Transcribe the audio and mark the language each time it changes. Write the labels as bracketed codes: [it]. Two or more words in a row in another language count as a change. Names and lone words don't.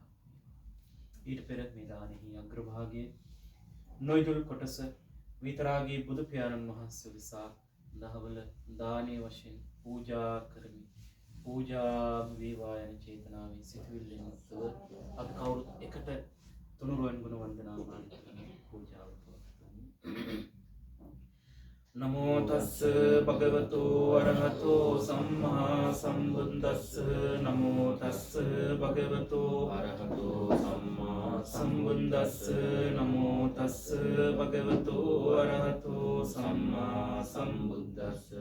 [si] ඊට පෙර මේ දානෙහි අග්‍රභාගයේ නොයිදුල් කොටස විතරාගී බුදු පියාණන් වහන්සේ උදෙසා දහවල දානීය වශයෙන් පූජා කරමි. පූජා වේවා යන චේතනාවෙන් සිතුවිල්ලෙන් යුක්තව අපි කවුරුත් එකට තුනුරුවන් ගුණ වන්දනා මාන කරන පූජාව පවත්වමු. [pi] නමෝ තස්ස භගවතු අරහතෝ සම්මා සම්බුද්දස්ස නමෝ තස්ස භගවතු අරහතෝ සම්මා සම්බුද්දස්ස නමෝ තස්ස භගවතු අරහතෝ සම්මා සම්බුද්දස්ස